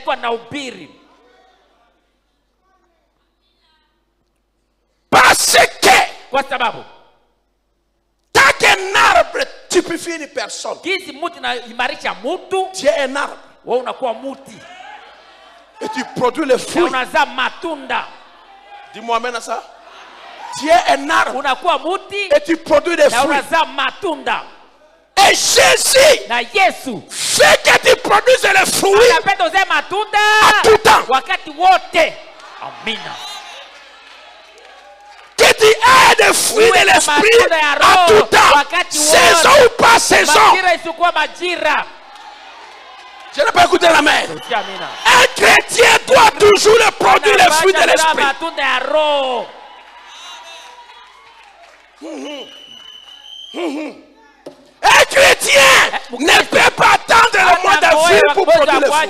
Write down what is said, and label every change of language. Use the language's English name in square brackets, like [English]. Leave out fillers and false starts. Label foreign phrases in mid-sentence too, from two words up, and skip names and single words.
[French] Parce que tant qu'un arbre typifie une personne, tu es un arbre et tu produis le fruit. Dis-moi amen à ça. Tu es un arbre et tu produis des fruits. Et Jésus fait que tu produises les fruits [Swahili] Anapenda uzae matunda [French] à tout temps. [Swahili] wakati wote. Amina. [French] Que tu aies des fruits de l'esprit à tout temps. Saison ou pas saison. [Swahili] Majira isikuwa majira. [French] Je n'ai pas écouté la main. Un chrétien doit toujours produire les fruits de l'esprit. Un chrétien ne peut pas attendre le mois d'avril pour produire les fruits.